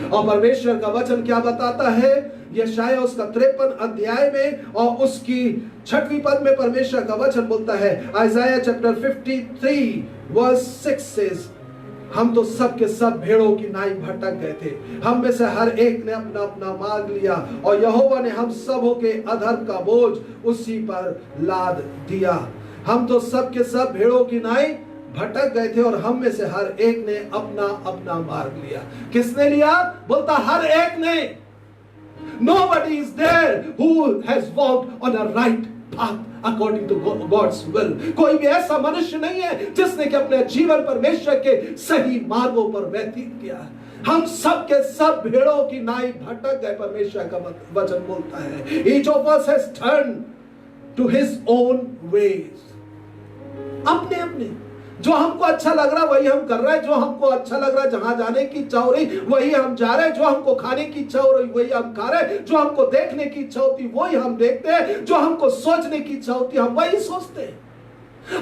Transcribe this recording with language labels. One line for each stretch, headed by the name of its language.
Hindi: और परमेश्वर का वचन क्या बताता है? यशायाह उसका 53 अध्याय में और उसकी 6वीं पद में परमेश्वर का वचन बोलता है,
English: Isaiah chapter 53 verse 6 says,
Hindi: हम तो सब के सब भेड़ों की नाई भटक गए थे, हम में से हर एक ने अपना अपना मार्ग लिया और यहोवा ने हम सबों के अधर्म का बोझ उसी पर लाद दिया। हम तो सब के सब भेड़ों की नाई भटक गए थे और हम में से हर एक ने अपना अपना मार्ग लिया। किसने लिया? बोलता हर एक ने।
English: Nobody is there who has walked on a right path according to God's will.
Hindi: कोई भी ऐसा मनुष्य नहीं है जिसने कि अपने जीवन परमेश्वर के सही मार्गों पर व्यतीत किया। हम सब के सब भेड़ों की नाई भटक गए, परमेश्वर का वचन बोलता है।
English: Each of us has turned to his own ways.
Hindi: अपने अपने जो हमको अच्छा लग रहा है वही हम कर रहे हैं, जो हमको अच्छा लग रहा है, जहां जाने की इच्छा हो रही वही हम जा रहे हैं, जो हमको खाने की इच्छा हो रही वही हम खा रहे हैं, जो हमको देखने की इच्छा होती वही हम देखते हैं, जो हमको सोचने की इच्छा होती हम वही सोचते हैं।